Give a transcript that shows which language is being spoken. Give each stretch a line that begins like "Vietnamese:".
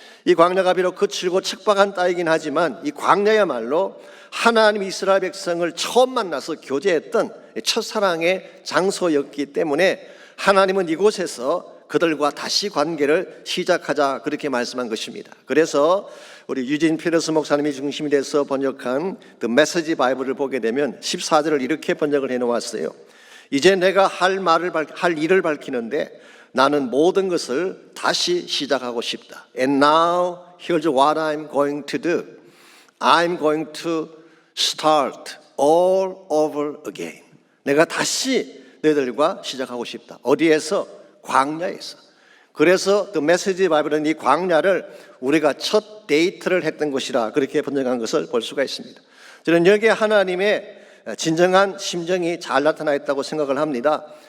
Korean: 이 광야가 비록 거칠고 척박한 땅이긴 하지만 이 광야야말로 하나님 이스라엘 백성을 처음 만나서 교제했던 첫사랑의 장소였기 때문에 하나님은 이곳에서 그들과 다시 관계를 시작하자 그렇게 말씀한 것입니다. 그래서 우리 유진 피러스 목사님이 중심이 돼서 번역한 The Message Bible을 보게 되면 14절을 이렇게 번역을 해놓았어요. 이제 내가 할 일을 밝히는데 나는 모든 것을 다시 시작하고 싶다.
English: And now here's what I'm going to do. I'm going to start all over again.
Korean: 내가 다시 너희들과 시작하고 싶다. 어디에서? 광야에서. 그래서 The Message Bible은 이 광야를 우리가 첫 데이트를 했던 곳이라 그렇게 번역한 것을 볼 수가 있습니다. 저는 여기에 하나님의 진정한 심정이 잘 나타나 있다고 생각을 합니다.